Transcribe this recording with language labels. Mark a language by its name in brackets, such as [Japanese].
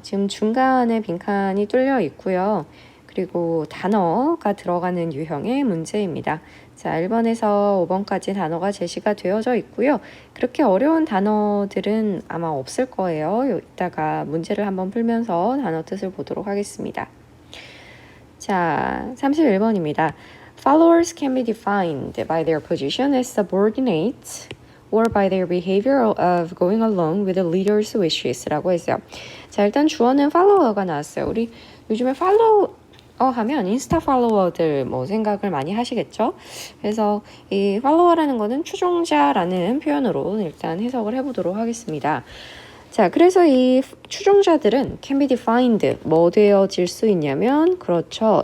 [Korean] 지금 중간에 빈칸이 뚫려 있고요. 그리고 단어가 들어가는 유형의 문제입니다. 자, 1번에서 5번까지 단어가 제시가 되어져 있고요. 그렇게 어려운 단어들은 아마 없을 거예요. 이따가 문제를 한번 풀면서 단어 뜻을 보도록 하겠습니다. 자, 31번입니다. [English] Followers can be defined by their position as subordinates or by their behavior of going along with the leader's wishes [Korean] 라고 했어요. 자, 일단 주어는 follower가 나왔어요. 우리 요즘에 follow 하면 인스타 팔로워들 생각을 많이 하시겠죠? 그래서 이 팔로워라는 거는 추종자라는 표현으로 일단 해석을 해보도록 하겠습니다. 자, 그래서 이 추종자들은 [English] can be defined [Korean] 되어질 수 있냐면 그렇죠.